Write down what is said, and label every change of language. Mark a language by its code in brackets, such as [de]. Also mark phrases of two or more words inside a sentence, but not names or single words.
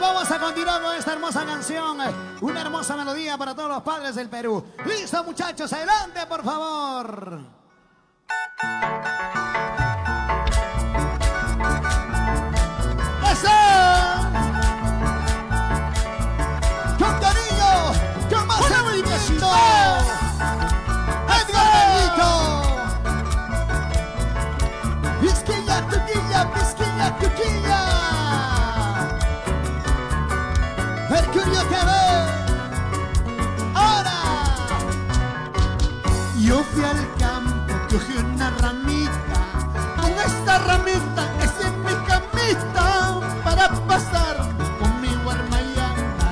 [es] Vamos a continuar con esta hermosa canción. Una hermosa melodía para todos los padres del Perú. ¡Listo, muchachos! ¡Adelante, por favor! ¡Eso! ¡Con cariño! ¡Con más sentimiento! ¡Edgar Benito! ¡Pisquilla, tuquilla, pisquilla, tuquilla! Mercurio TV. ¡Ahora! Yo fui al campo, cogí una ramita. Con esta ramita es en mi camita para pasar con mi guarmayana.